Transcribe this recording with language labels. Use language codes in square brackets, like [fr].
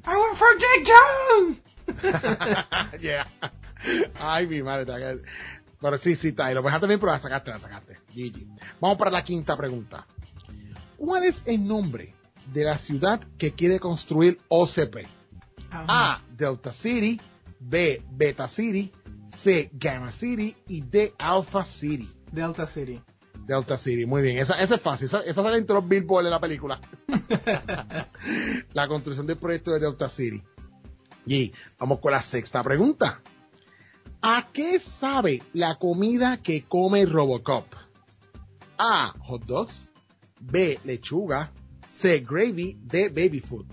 [en] I went for Dick Jones. Yeah. [es] Ay, mi madre, pero sí, está ahí. Lo dejaste bien, pero la sacaste. Gigi. Vamos para la quinta pregunta. ¿Cuál es el nombre de la ciudad que quiere construir OCP? Uh-huh. A, Delta City. B, Beta City. C, Gamma City. Y D, Alpha City. Delta City. Delta City, muy bien. Esa es fácil. Esa sale entre los billboards de la película. La construcción del proyecto de Delta City. Y vamos con la sexta pregunta. ¿A qué sabe la comida que come Robocop? A, hot dogs. B, lechuga. C, gravy. D, baby food.